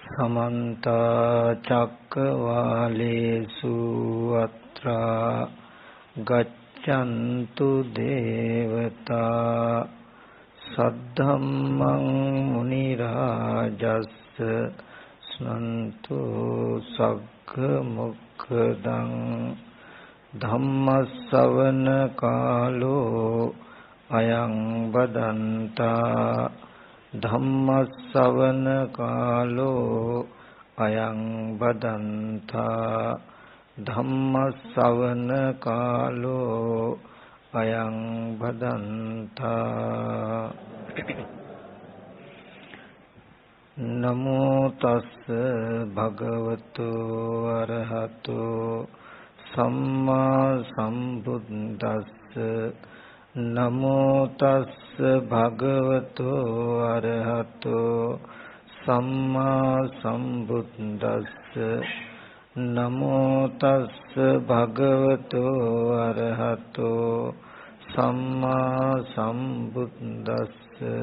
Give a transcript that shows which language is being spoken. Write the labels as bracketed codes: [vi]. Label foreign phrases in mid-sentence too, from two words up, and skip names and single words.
[pi] समन्त चक्रवालेषु अत्रा गच्छन्तु देवता सद्धम्मं मुनि राजस्स स्नन्तु सग्ग मुक्खदं धम्मස්සවන කාලෝ අයං බදන්තා ධම්මස්සවන කාලෝ අයං බදන්තා ධම්මස්සවන කාලෝ අයං බදන්තා නමෝ තස්ස භගවතු අරහතෝ සම්මා සම්බුද්දස්ස නමෝ තස්ස භගවතු අරහතෝ සම්මා සම්බුද්දස්ස නමෝ තස්ස භගවතු අරහතෝ සම්මා සම්බුද්දස්ස